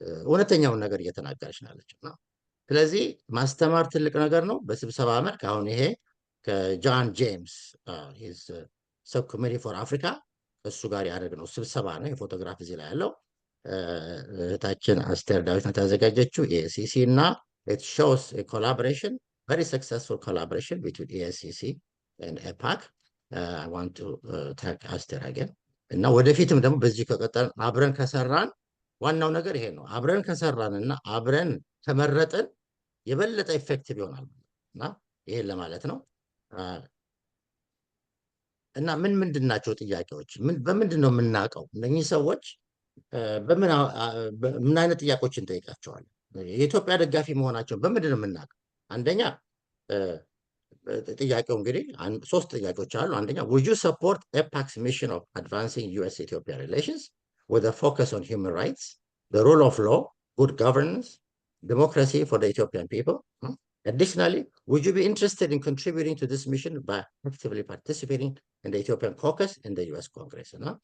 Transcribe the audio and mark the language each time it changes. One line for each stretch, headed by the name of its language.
Amharic: እውነተኛውን ነገር እየተናገረች ናለች። ስለዚህ ማስተማር ትልቅ ነገር ነው። በስብሰባ መልክ አሁን ይሄ ከጃን ጄምስ ሰብ ኮሚቴ ፎር አፍሪካ እሱ ጋር ያደረግነው ስብሰባ ነው። የፎቶግራፍ እዚህ ላይ ያለው እህታችን አስቴር ዳዊት ናት ያዘጋጀችው ኤሲሲ እና
English: it shows a collaboration, very successful collaboration between ASCC and AEPAC. I want to thank Aster again.
Amharic: እና ወደፊትም ደግሞ በዚህ ከቀጠልን አብረን ከሰራን ዋናው ነገር ይሄ ነው። አብረን ከሰራን እና አብረን ከመረጥን የበለጠ ኢፌክቲቭ ይሆናል እና ይሄን ለማለት ነው። እና ምንድን ናቸው ጥያቄዎች? በምንድን ነው የምናውቀው እነኚህ ሰዎች ምን አይነት ጥያቄዎችን እንጠይቃቸዋለን? የኢትዮጵያ ደጋፊ መሆናቸውን በምንድን ነው የምናውቀው? አንደኛ ጥያቄው እንግዲህ ሶስት ጥያቄዎች አሉ። አንደኛ
English: would you support AEPAC's mission of advancing US-Ethiopia relations with a focus on human rights, the rule of law, good governance, democracy for the Ethiopian people? Additionally, would you be interested in contributing to this mission by actively participating in the Ethiopian caucus in the US Congress?